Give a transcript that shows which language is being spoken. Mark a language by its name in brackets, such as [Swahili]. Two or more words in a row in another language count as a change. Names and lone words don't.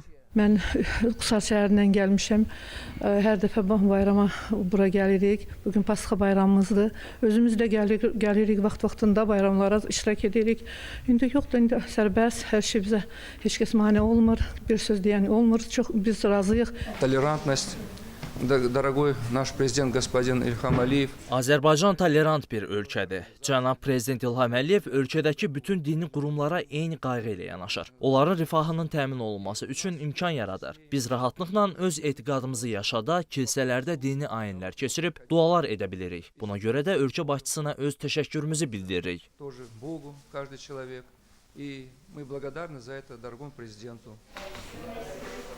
[Azerbaijani] Mən Qusar şəhərindən gəlmişəm. Hər dəfə bayrama bura gəlirik. Bugün Pasxa bayramımızdır. Özümüz də gəlirik vaxt-vaxtında bayramlara iştirak edirik. İndi yoxdur, indi sərbəst, hər şey bizə heç kəs mane olmur. Bir söz deyən olmur. Çox biz razıyıq. [Russian] Толерантность. Дорогой наш президент господин İlham Əliyev. [Azerbaijani] Azərbaycan tolerant bir ölkədir. Cənab Prezident İlham Əliyev ölkədəki bütün dini qurumlara eyni qayğı ilə yanaşır. Onların rifahının təmin olunması üçün imkan yaradır. Biz rahatlıqla öz etiqadımızı yaşada, kilsələrdə dini ayinlər keçirib dualar edə bilirik. Buna görə də ölkə başçısına öz təşəkkürümüzü bildiririk. [Russian] Тоже Богу, каждый человек. И мы благодарны за это дорогому президенту.